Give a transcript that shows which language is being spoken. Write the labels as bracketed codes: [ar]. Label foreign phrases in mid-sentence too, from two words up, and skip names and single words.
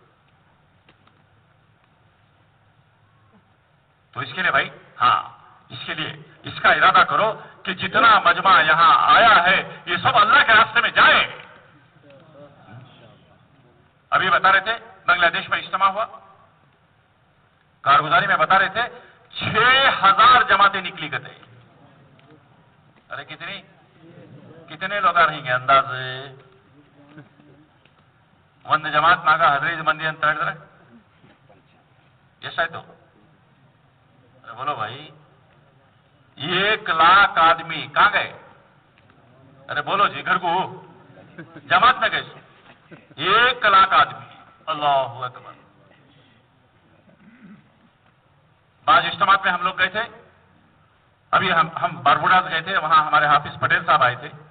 [hi] तो इसके लिए भाई हाँ, इसके लिए इसका इरादा करो कि जितना मजमा यहां आया है ये सब अल्लाह के रास्ते में जाए। अभी बता रहे थे बांग्लादेश में इज्तिमा हुआ, कारगुजारी में बता रहे थे 6000 जमातें निकली गए। अरे कितने लोग आ रहेंगे अंदाजे? [kn] ಒಂದು ಜಮಾತ್ ನಾಗ 15 ಮಂದಿ ಅಂತ ಹೇಳಿದ್ರೆ ಎಷ್ಟಾಯ್ತು? [hi] बोलो भाई 1 लाख आदमी कहां गए? अरे बोलो जी, घर को जमात में गए 1 लाख आदमी। [ar] الله أكبر. [hi] बाज इज्तिमात में हम लोग गए थे, अभी हम बारबुडास गए थे, वहां हमारे हाफिज पटेल साहब आए थे।